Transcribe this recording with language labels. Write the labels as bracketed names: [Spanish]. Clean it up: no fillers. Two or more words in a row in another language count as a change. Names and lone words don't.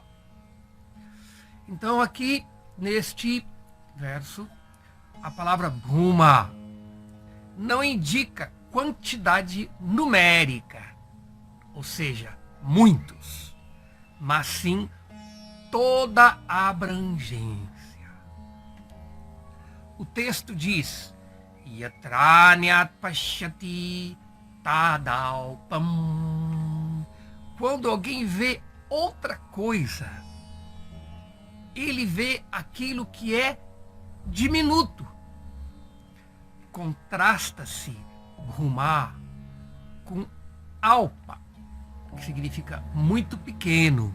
[Portuguese] Então aqui, neste verso, a palavra Bhuma não indica quantidade numérica, ou seja, muitos, mas sim toda a abrangência. O texto diz: [Sanskrit] यत्रान्यत्पश्यति तदल्पम्. [Portuguese] Quando alguém vê outra coisa, ele vê aquilo que é diminuto. Contrasta-se Bhuma com alpa, que significa muito pequeno.